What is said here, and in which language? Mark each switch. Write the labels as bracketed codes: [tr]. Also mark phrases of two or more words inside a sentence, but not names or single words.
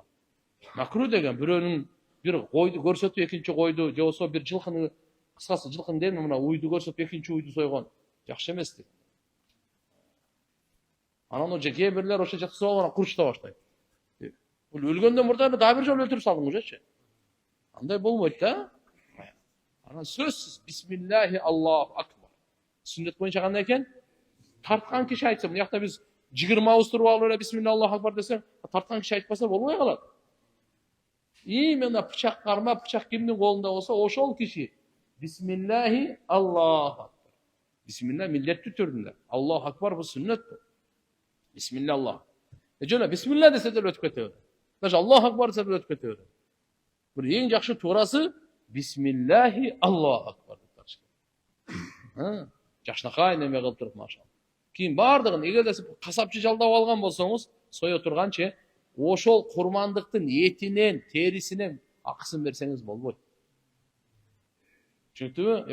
[ky] Макру деген бирөөнүн бир койду көрсөтүп, экинчи койду, же болсо бир жылкыны, кыскасы жылкын дейм, мына уйду көрсөтүп, экинчи уйду сойгон. Жакшы эмес дейт. Анан кээ бирлер ошо жаткызып алып курчута баштайт. Бул өлгөндөн мурда дагы бир жолу өлтүрүп салдыңызчы. Андай болбойт да. Анан сөзсүз [ar] بسم الله الله أكبر. [ky] Сүннөт боюнча кандай экен? Тарткан киши айтса, мына жакта биз 20 ауыстырып алып эле [ar] بسم الله الله أكبر [ky] десең, тарткан киши айтпаса болбой калат. Именно бычак кармап, бычак кимдин колунда болсо, ошол киши [ar] بسم الله الله أكبر. [ky] Бисмилла миллеттүү түрүндө. [ar] الله أكبر [ky] бул сүннөт. [ar] بسم الله الله. [ky] Жана бисмилла десе деле өтүп кете берет. Даже [ar] الله أكبر [ky] десе деле өтүп кете берет. Бир эң жакшы туурасы [ar] بسم الله الله أكبر [ky] деп тарыш. Жакшынакай неме кылып туруп, машалла. Кийин бардыгын эгерде сиз касапчы жалдап алган болсоңуз, сое турганчы, ошол курмандыктын этинен, терисинен акысын берсеңиз болбойт. Түшүнүктүбү?